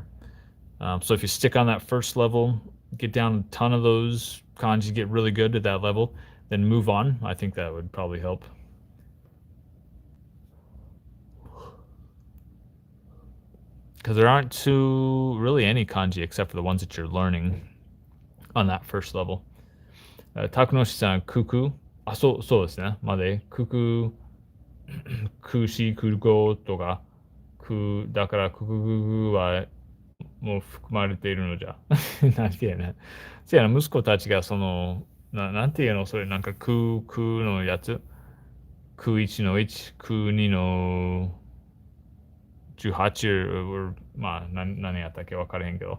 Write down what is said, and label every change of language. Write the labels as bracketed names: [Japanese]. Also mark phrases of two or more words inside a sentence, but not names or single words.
[English] So if you stick on that first level, get down a ton of those kanji, get really good at that level, then move on. I think that would probably help. Because there aren't too really any kanji except for the ones that you're learning on that first level. [Japanese] Takunoshi-san, kuku. あ、そうですね。まで、kuku、kushi、kugo とか、だからクククはもう含まれているのじゃ。なんていうね。せやな、息子たちがその、なんていうの、それなんか空のやつ。空1の1、空2の18、まあ、何やったっけ分からへんけど。